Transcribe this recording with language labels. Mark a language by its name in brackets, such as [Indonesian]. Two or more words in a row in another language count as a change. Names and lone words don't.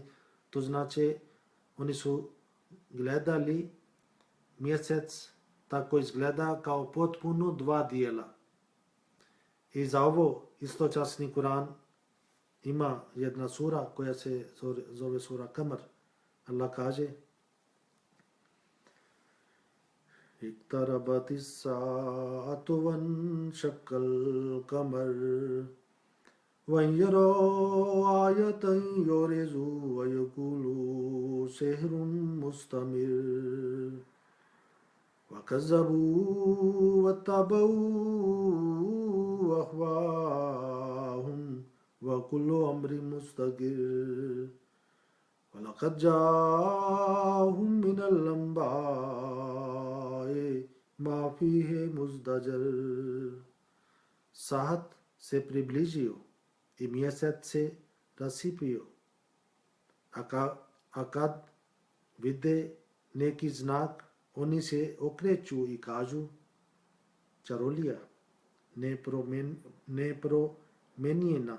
[Bosnian] To znači, oni su gledali mjesec tako izgleda kao potpuno dva dijela. I za ovo isto časni Kur'an ima jedna sura koja se zove sura Kamar. Allah kaže [Arabic] اقتربت الساعة وانشق القمر وإن يروا آية يعرضوا ويقولوا سحر مستمر وكذبوا واتبعوا أهواءهم وكل أمر مستقر وَلَقَدْ جَاءَهُم مِّنَ الْأَنبَاءِ مَا فِيهِ مُزْدَجَرٌ. [Bosnian] Sahat se približio i mjesec se rasipio. A kad vide neki znak, oni se okreću i kažu čarolija, nepromenjena.